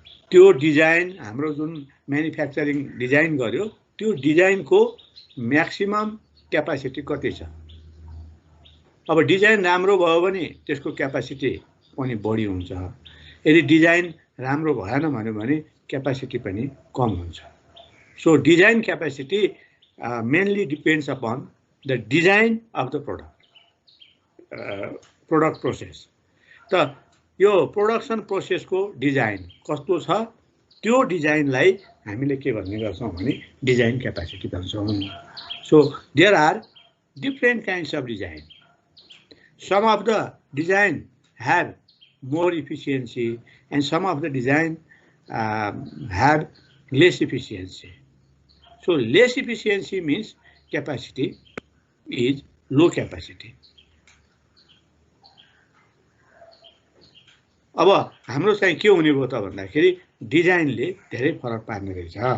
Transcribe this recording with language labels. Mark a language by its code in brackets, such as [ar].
[ne] त्यो डिजाइन हाम्रो जुन म्यानुफ्याक्चरिङ डिजाइन गर्यो त्यो डिजाइनको म्याक्सिमम क्यापासिटी कति छ। अब डिजाइन राम्रो भयो भने त्यसको क्यापासिटी पनि बढी हुन्छ, यदि डिजाइन राम्रो भएन भने क्यापासिटी पनि कम हुन्छ। [en] So design capacity mainly depends upon the design of the product process. [ne] त यो प्रोडक्सन प्रोसेसको डिजाइन कस्तो छ त्यो डिजाइनलाई हामीले के भन्ने गर्छौँ भने डिजाइन क्यापासिटी भन्छौँ। [en] So there are different kinds of design. Some of the design have more efficiency and some of the design have less efficiency. So less efficiency means capacity is low capacity. [ne] अब हाम्रो चाहिँ के हुने भयो त भन्दाखेरि डिजाइनले धेरै फरक पार्ने रहेछ।